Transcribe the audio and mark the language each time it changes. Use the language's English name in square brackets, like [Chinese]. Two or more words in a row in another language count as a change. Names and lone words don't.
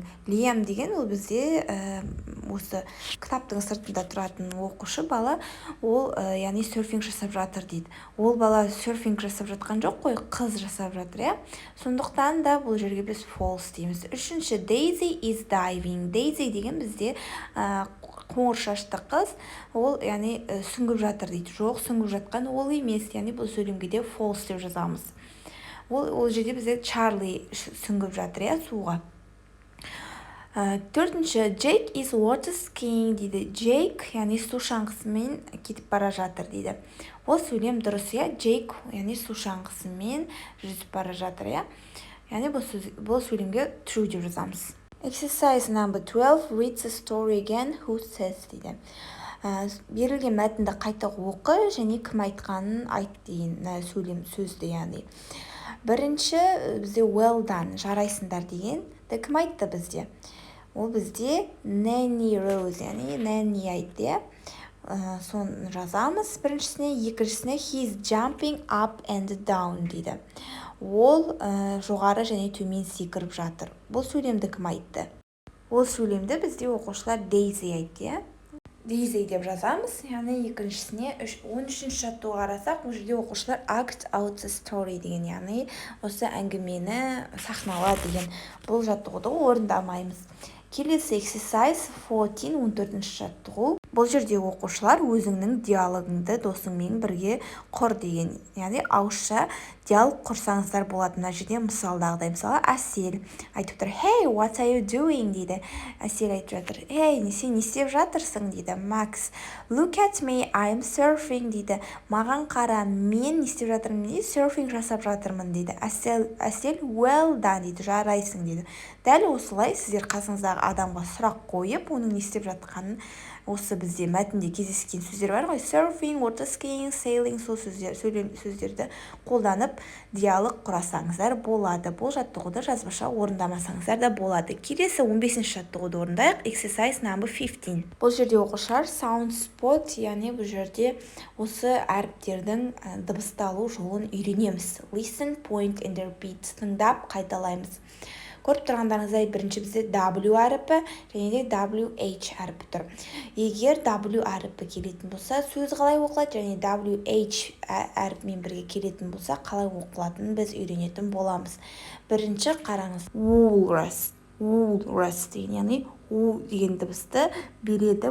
[Kazakh] Liam деген ол бізде осы кітаптың сыртында тұратын оқушы бала, ол яғни серфинг жасап жатыр дейді. Ол бала серфинг жасап жатқан жоқ қой, қыз жасап жатыр, иә. Сондықтан да бұл жерге біз false дейміз. Үшінші, [English] Daisy is diving. [Kazakh] Daisy деген бізде қоңыр шашты қыз, ол яғни сүңгіп жатыр дейді. Жоқ, сүңгіп жатқан ол емес, яғни бұл сөйлемге де false деп жазамыз. Ол жерде бізде Charlie сүңгіп жатыр, иә, суға. Төртінші, [English] Jake is water skiing [Kazakh] дейді. Jake, яғни су шаңғысымен кетіп бара жатыр дейді. Ол сөйлем дұрыс, иә. Jake, яғни су шаңғысымен жүзіп бара жатыр, иә. Яғни бұл сөйлемге true деп жазамыз. [English] Exercise number 12, read the story again, who says дейді. [Kazakh] Берілген мәтінді қайта оқы және кім айтқанын айт деген сөйлем сөзді, яғни. Бірінші бізде [English] well done, [Kazakh] жарайсыңдар деген. Кім айтты бізде? Ол бізде Nanny Rose, яғни Nanny айтты. Соны жазамыз біріншісіне. Екіншісіне [English] he's jumping up and down [Kazakh] дейді. Ол жоғары және төмен секіріп жатыр. Бұл сөйлемді кім айтты? Ол сөйлемді бізде оқушылар Daisy айтты. Daisy деп жазамыз. Яғни екіншісіне 13-ші жаттығуға қарасақ, бұл жерде оқушылар [English] act out the story [Kazakh] деген, яғни осы әңгімені сахнала деген бұл жаттығуды орындамаймыз. Келесі exercise 14 жаттығу. Бұл жерде оқушылар өзіңнің диалогыңды досыңмен бірге құр деген. Яғни ауызша диалог құрсаңыздар болады. Мына жерде мысалдағыдай. Мысалы, Әсел айтып тұр. [English] Hey, what are you doing дейді. [Kazakh] Әсел айтып жатыр. Hey, сен не істеп жатырсың дейді. [English] Max, look at me, I'm surfing дейді. [Kazakh] Маған қара, мен не істеп жатырмын дейді. Surfing жасап жатырмын дейді. Әсел, [English] well done [Kazakh] дейді. Жарайсың дейді. Дәл осылай сіздер қасыңыздағы адамға сұрақ қойып, оның не істеп жатқанын, осы бізде мәтінде кездескен сөздер бар ғой, [English] surfing, water skiing, sailing, [Kazakh] сол сөздерді қолданып диалог құрасаңыздар болады. Бұл жаттығуды жазбаша орындамасаңыздар да болады. Келесі 15-ші жаттығуды орындайық, [English] exercise number 15. [Kazakh] Бұл жерде оқушылар [English] sound spot, [Kazakh] яғни бұл жерде осы әріптердің дыбысталу жолын үйренеміз. [English] Listen, point and repeat. [Kazakh] Тыңдап, қайталаймыз. Көріп тұрғандарыңыздай бірінші бізде W әріпі және де WH әріпі тұр. Егер W әріпі келетін болса, сөз қалай оқылады және WH әріпімен бірге келетін болса, қалай оқылатынын біз үйренетін боламыз. Бірінші қараңыз, Woolworths деген, яғни U деген дыбысты береді.